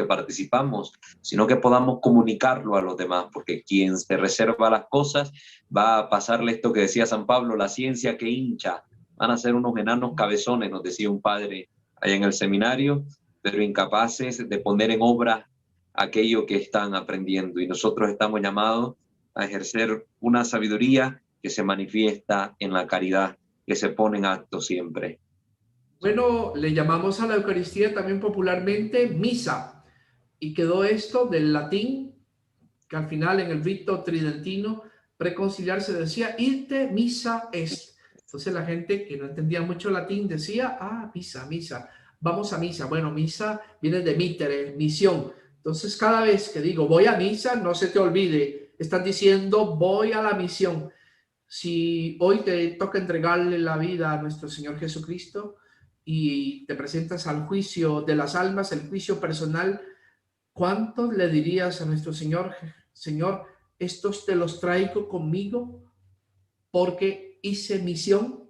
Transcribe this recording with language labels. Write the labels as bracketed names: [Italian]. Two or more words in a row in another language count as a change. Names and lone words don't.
[Spanish] participamos, sino que podamos comunicarlo a los demás, porque quien se reserva las cosas va a pasarle esto que decía San Pablo, la ciencia que hincha, van a ser unos enanos cabezones, nos decía un padre allá en el seminario, pero incapaces de poner en obra aquello que están aprendiendo, y nosotros estamos llamados a ejercer una sabiduría que se manifiesta en la caridad, que se pone en acto siempre. Bueno, le llamamos a la Eucaristía también popularmente misa, y quedó esto del latín, que al final en el rito tridentino preconciliar se decía [Latin] ite missa est. [Spanish] Entonces la gente que no entendía mucho latín decía, misa, misa. vamos a misa. Bueno, misa viene de mitere, misión. Entonces, cada vez que digo voy a misa, no se te olvide, están diciendo voy a la misión. Si hoy te toca entregarle la vida a nuestro Señor Jesucristo y te presentas al juicio de las almas, el juicio personal, ¿cuántos le dirías a nuestro Señor, Señor, estos te los traigo conmigo porque hice misión?